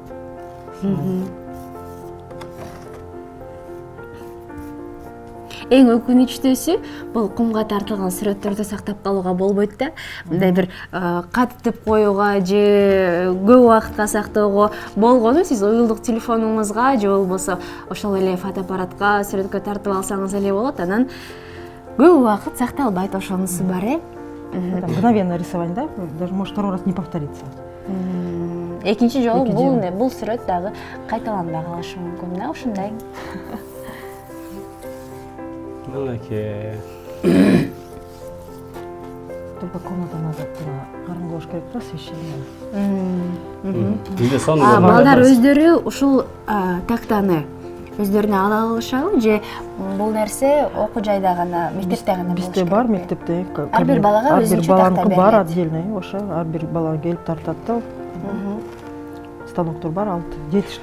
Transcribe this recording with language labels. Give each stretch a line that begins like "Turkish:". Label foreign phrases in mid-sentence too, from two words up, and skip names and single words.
Kyrgyz: Эң өкүнүчтүүсү бул кумга тартылган сүрөттөрдү сактап калууга болбойт да. Мындай бир каттып коюуга же көп убакытка сактоого болгону сиз уюлдук телефонуңузга же болбосо ошол эле фотоаппаратка сүрөткө тартып алсаңыз эле болот. Анан көп убакыт сакталбайт, ошонусу бар,
Russian: Мгновенно рисование, да? Даже может второй раз не повторится.
Kyrgyz: Экинчи жолу бул сүрөт дагы кайталанбай калышы мүмкүн да, ушундай. Мынакей.
Russian: Только комната надо
Kyrgyz: караңгылаш керек да,
Russian: освещение.
Kyrgyz: Бизде сону Балдар өздөрү ушул тактаны өздөрүнө ала алышабы же бул нерсе окуу жайда гана, мектепте гана болуш керек? Бизде бар мектепте. Ар бир балага өзүнчө такта берилет. Бар отдельный, ошо ар бир бала келип тартат да. Станоктор бар, алты, 7 штук.